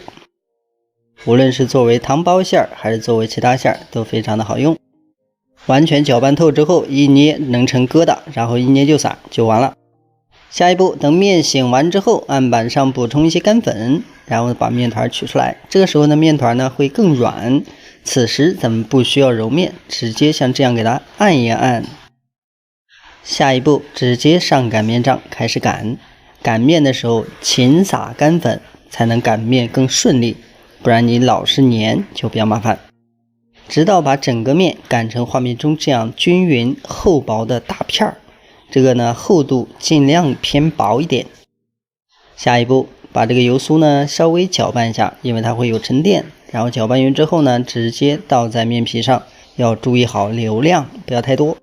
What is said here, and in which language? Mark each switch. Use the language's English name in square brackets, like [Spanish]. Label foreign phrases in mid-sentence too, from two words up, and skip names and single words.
[Chinese] 無論是作為糖包餡還是作為其他餡都非常的好用。完全攪拌透之後，一捏能成疙瘩，然後一捏就散就完了。下一步等面醒完之後，案板上補充一些乾粉，然後把面團取出來。這個時候呢，面團呢會更軟。此時咱們不需要揉面，直接像這樣給它按一按。下一步直接上擀面杖開始擀，擀面的時候勤撒乾粉，才能擀面更順利，不然你老是粘就比較麻煩。直到把整個面擀成畫面中這樣均勻厚薄的大片兒，這個呢厚度盡量偏薄一點。下一步把這個油酥呢稍微攪拌一下，因為它會有沉澱，然後攪拌勻之後呢直接倒在面皮上，要注意好流量，不要太多。